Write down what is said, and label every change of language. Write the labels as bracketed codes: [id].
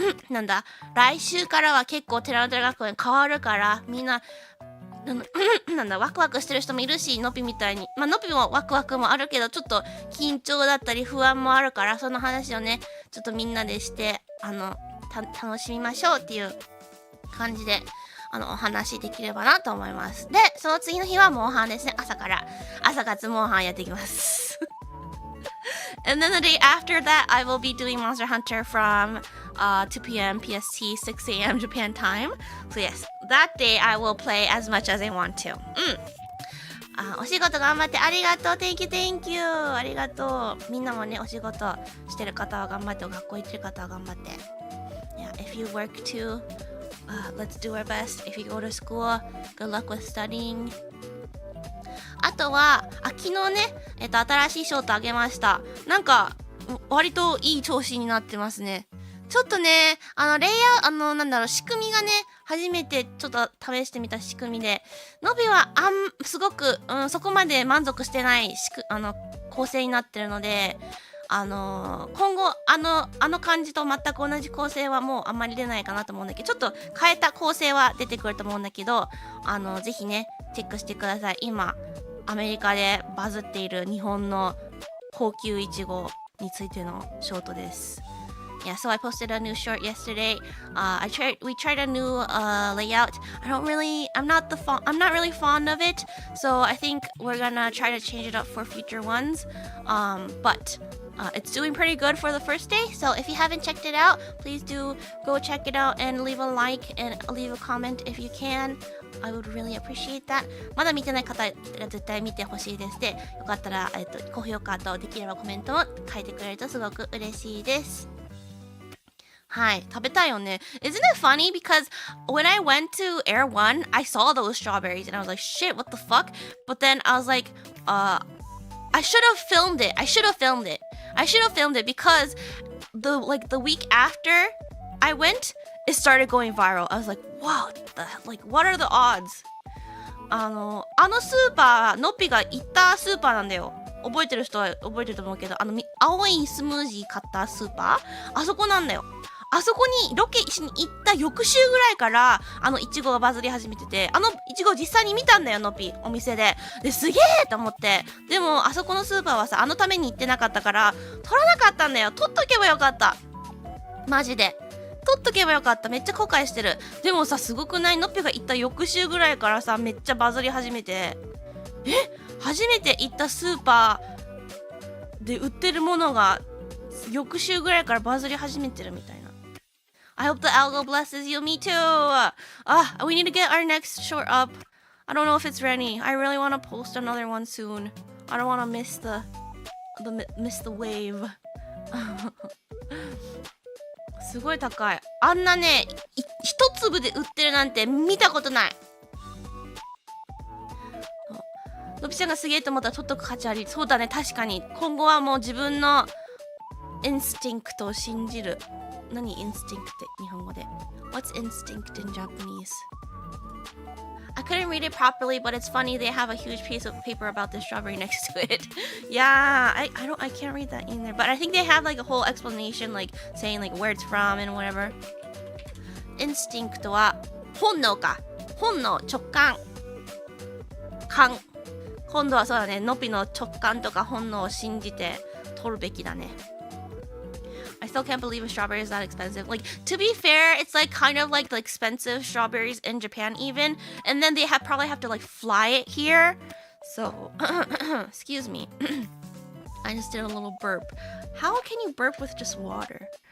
[ja] なんだ、来週からは結構寺の寺学園変わるから、みんななんだ、ワクワクしてる人もいるし、のぴみたいに、のぴもワクワクもあるけど、ちょっと緊張だったり不安もあるから、その話をね、ちょっとみんなでして楽しみましょうっていう感じでお話できればなと思います。で、その次の日はモンハンですね。朝活モンハンやっていきます [en] And then the day after that, I will be doing Monster Hunter from 2 p.m. PST, 6 a.m. Japan time. So yes, that day I will play as much as I want to. [ja] お仕事頑張ってありがとう。 [en] Thank you. [ja] ありがとう。みんなもね、お仕事してる方は頑張って、学校行ってる方は頑張って。 [en] Yeah, if you work too, let's do our best. If you go to school, good luck with studying. [ja] あとは昨日ね、新しいショートあげました。なんか割といい調子になってますね。ちょっとね、レイヤー仕組みがね、初めてちょっと試してみた仕組みで、のびはすごく、そこまで満足してない構成になってるので、今後あの感じと全く同じ構成はもうあんまり出ないかなと思うんだけど、ちょっと変えた構成は出てくると思うんだけど、ぜひねチェックしてください。今アメリカでバズっている日本の高級いちごについてのショートです。 [en] Yeah, so I posted a new short yesterday. We tried a new layout. I'm not really fond of it. So I think we're gonna try to change it up for future ones. But it's doing pretty good for the first day. So if you haven't checked it out, please do go check it out and leave a like and leave a comment if you can. I would really appreciate that. [ja] まだ見てない方が絶対見てほしいです。で、よかったら、高評価とできればコメントも書いてくれるとすごく嬉しいです。はい、食べたいよね。 [en] Isn't it funny? Because when I went to Air One, I saw those strawberries and I was like, shit, what the fuck? But then I was like, I should have filmed it. I should have filmed it because the week after I went, it started going viral. I was like, wow, what are the odds? [ja] スーパー、のっぴが行ったスーパーなんだよ。覚えてる人は覚えてると思うけど、青いスムージー買ったスーパー、あそこなんだよ。あそこにロケしに行った翌週ぐらいからいちごがバズり始めてて、いちご実際に見たんだよ、のっぴお店で。ですげえと思って。でもあそこのスーパーはさ、ために行ってなかったから取らなかったんだよ。取っとけばよかった、マジで取っとけばよかった。めっちゃ後悔してる。でもさ、すごくない？のっぴが行った翌週ぐらいからさ、めっちゃバズり始めて、初めて行ったスーパーで売ってるものが翌週ぐらいからバズり始めてるみたいな。 [en] I hope the algo blesses you. Me too. We need to get our next short up. I don't know if it's ready. I really want to post another one soon. I don't want to miss the wave. [ja] すごい高い。あんなね、一粒で売ってるなんて見たことない。のぴちゃんがすげえと思ったら取っとく価値あり。そうだね、確かに。今後はもう自分のインスティンクトを信じる。何インスティンクって日本語で。 [en] What's instinct in Japanese? I couldn't read it properly, but it's funny they have a huge piece of paper about the strawberry next to it. Yeah, I can't read that either. But I think they have like a whole explanation, like saying like where it's from and whatever. [ja] Instinct は本能か。本能、直感。感。今度はそうだね、のぴの直感とか本能を信じて取るべきだね。 [en] I still can't believe a strawberry is that expensive. Like, to be fair, it's like kind of like the expensive strawberries in Japan even. And then they probably have to like fly it here. So, excuse me. I just did a little burp. How can you burp with just water?